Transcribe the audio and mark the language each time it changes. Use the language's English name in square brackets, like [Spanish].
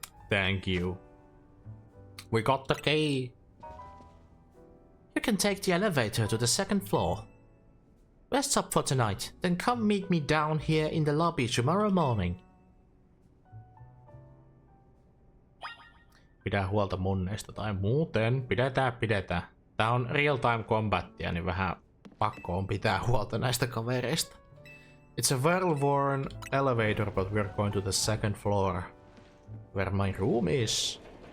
[English] Thank you. We got the key. You can take the elevator to the second floor. rest up for tonight, then come meet me down here in the lobby tomorrow morning. [Finnish] Pidä huolta monneista tai muuten. Pidetään. Tää on real time combatia, niin vähän pakko on pitää huolta näistä kavereista. [English] It's a well-worn elevator, but we're going to the second floor, where my room is.